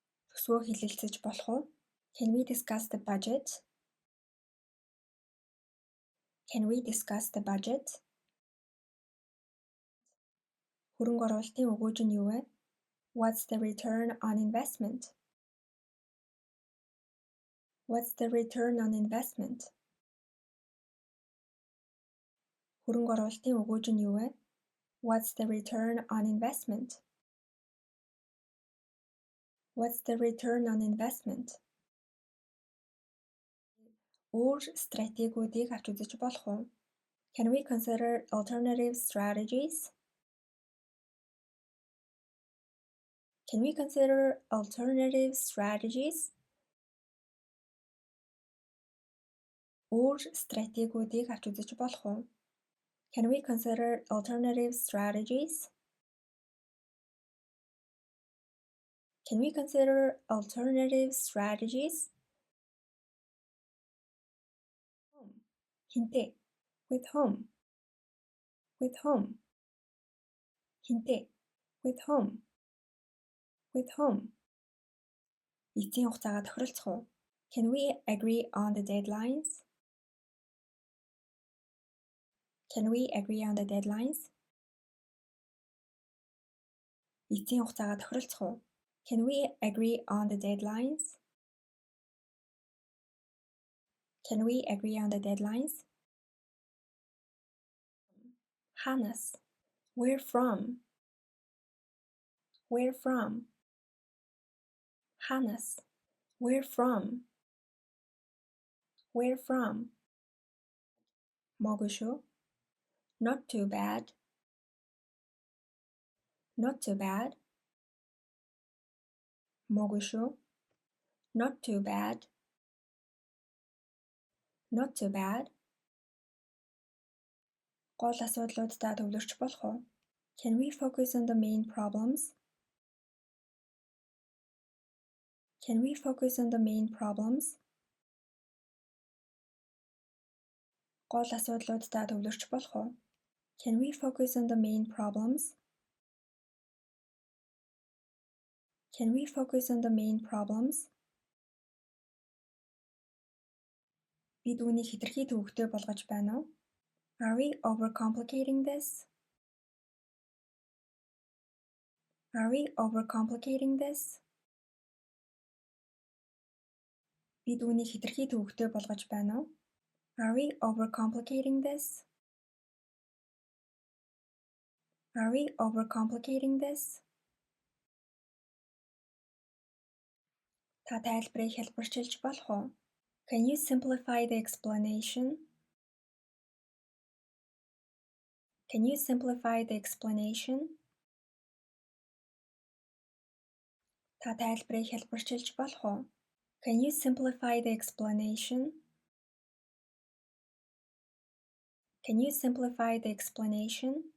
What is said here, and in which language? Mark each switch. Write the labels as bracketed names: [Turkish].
[Mongolian] Төсвөө хэлэлцэж болох уу? [English] Can we discuss the budget? Can we discuss the budget? [Mongolian] Хөрөнгө оруулалтын өгөөж нь юу вэ? [English] What's the return on investment? What's the return on investment? [Mongolian] Хөрөнгө оруулалтын өгөөж нь юу вэ? [English] What's the return on investment? What's the return on investment? [Mongolian] Өөр стратегиудыг авч үзэж болох уу? [English] Can we consider alternative strategies? Can we consider alternative strategies? [Mongolian] Өөр стратегиудыг авч үзэж болох уу? [English] Can we consider alternative strategies? Can we consider alternative strategies? [Mongolian] Хинтээ? [English] With whom? With whom? Хинтээ? With whom? With whom? [Mongolian] Эцсийн хугацаагаа тохиролцох уу? [English] Can we agree on the deadlines? Can we agree on the deadlines? [Mongolian] Эцсийн хугацаагаа тохиролцох уу? [English] Can we agree on the deadlines? Can we agree on the deadlines? [Mongolian] Хаанаас? [English] Where from? Where from? [Mongolian] Хаанаас? [English] Where from? Where from? [Mongolian] Mooгүй шүү. [English] Not too bad. Not too bad. [Mongolian] Mooгүй шүү. [English] Not too bad. Not too bad. [Mongolian] Гол асуудлуудаа төвлөрч болох уу? [English] Can we focus on the main problems? Can we focus on the main problems? [Mongolian] Гол асуудлуудаа төвлөрч болох уу? [English] Can we focus on the main problems? Can we focus on the main problems? [Mongolian] Бид үүнийг хэтэрхий төвөгтэй болгож байна уу? [English] Are we overcomplicating this? Are we overcomplicating this? [Mongolian] Бид үүнийг хэтэрхий төвөгтэй болгож байна уу? [English] Are we overcomplicating this? Are we overcomplicating this? [Mongolian] Та тайлбарыг хэлбэрчилж болох уу? [English] Can you simplify the explanation? Can you simplify the explanation? [Mongolian] Та тайлбарыг хэлбэрчилж болох уу? [English] Can you simplify the explanation? Can you simplify the explanation?